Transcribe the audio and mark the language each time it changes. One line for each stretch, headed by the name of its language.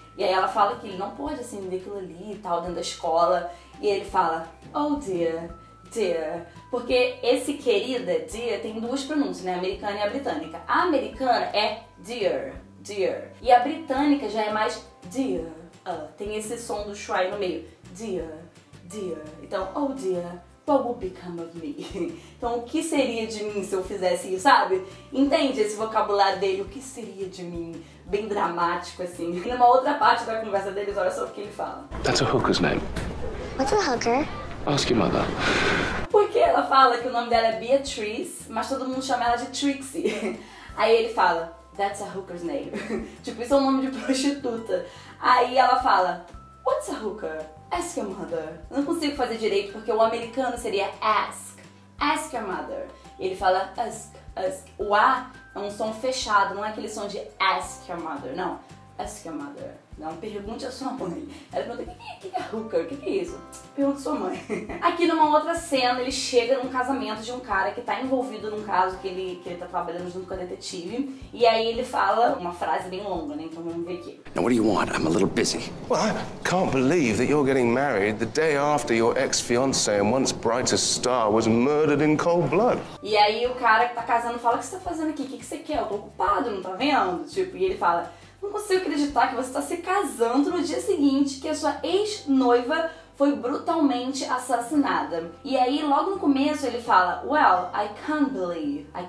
Portuguese: E aí ela fala que ele não pode acender aquilo ali e tal, dentro da escola. E ele fala,
English: oh dear,
Portuguese: porque esse querida, dear, tem duas pronúncias, né? A americana e a britânica. A americana é dear. E a britânica já é mais dear. Tem esse som do schwa no meio. Dear. Então,
English: oh dear, what will become of me?
Portuguese: Então, o que seria de mim se eu fizesse isso, sabe? Entende esse vocabulário dele? O que seria de mim? Bem dramático, assim. E numa outra parte da conversa deles, olha só o que ele fala.
English: That's a hooker's name. What's a hooker? Ask your mother.
Portuguese: Porque ela fala que o nome dela é Beatrice, mas todo mundo chama ela de Trixie. Aí ele fala,
English: that's a hooker's name.
Portuguese: Tipo, isso é um nome de prostituta. Aí ela fala,
English: what's a hooker? Ask your mother.
Portuguese: Eu não consigo fazer direito porque o americano seria ask.
English: Ask your mother.
Portuguese: E ele fala ask. O A é um som fechado, não é aquele som de ask your mother, não.
English: Ask your mother.
Portuguese: Não, pergunte a sua mãe. Ela pergunta, o que é hooker? O que é isso? Pergunta a sua mãe. Aqui numa outra cena, ele chega num casamento de um cara que tá envolvido num caso que ele tá trabalhando junto com a detetive. E aí ele fala uma frase bem longa, né? Então vamos ver aqui.
English: Now what do you want? I'm a little busy. Well, I can't believe that you're getting married the day after your ex-fiancé and once brightest star was murdered in cold blood.
Portuguese: E aí o cara que tá casando fala, o que você tá fazendo aqui? O que você quer? Eu tô ocupado, não tá vendo? Tipo, e ele fala, não consigo acreditar que você está se casando no dia seguinte que a sua ex-noiva foi brutalmente assassinada. E aí, logo no começo, ele fala,
English: well, I can't believe.